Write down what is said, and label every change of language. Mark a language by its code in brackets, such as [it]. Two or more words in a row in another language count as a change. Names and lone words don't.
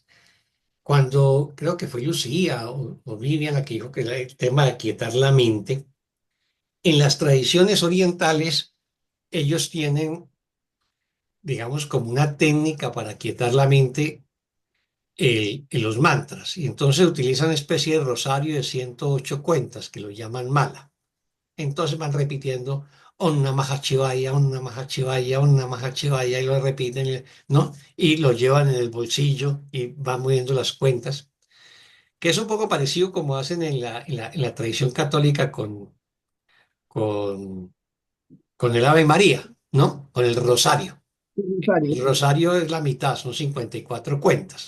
[es] Cuando creo que fue Lucía o Vivian la que dijo que era el tema de aquietar la mente, en las tradiciones orientales ellos tienen, digamos, como una técnica para aquietar la mente en los mantras. Y entonces utilizan una especie de rosario de 108 cuentas que lo llaman mala. Entonces van repitiendo [sa] Om Namah Shivaya, Om Namah Shivaya, Om Namah Shivaya [es] y lo repiten, ¿no? Y lo llevan en el bolsillo y van moviendo las cuentas, que es un poco parecido como hacen en la tradición católica con, con el Ave María, ¿no? Con el rosario. El rosario es la mitad, son 54 cuentas.